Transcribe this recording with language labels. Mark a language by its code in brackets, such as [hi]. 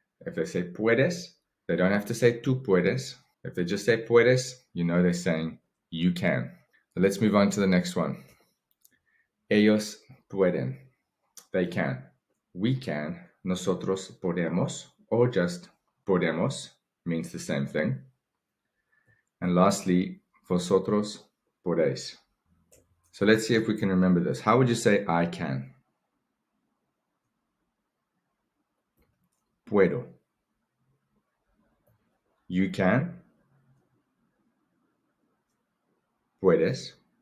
[en] If they say puedes, they don't have to say [es] tú puedes. [en] If they just say puedes, you know they're saying you can. So let's move on to the next one. [es] Ellos pueden. [en] They can. We can. [es] Nosotros podemos. [en] Or just [es] podemos [en] means the same thing. And lastly, [es] vosotros podéis. [en] So let's see if we can remember this. How would you say I can? [es] Puedo. [en] You can. [es] Puedes.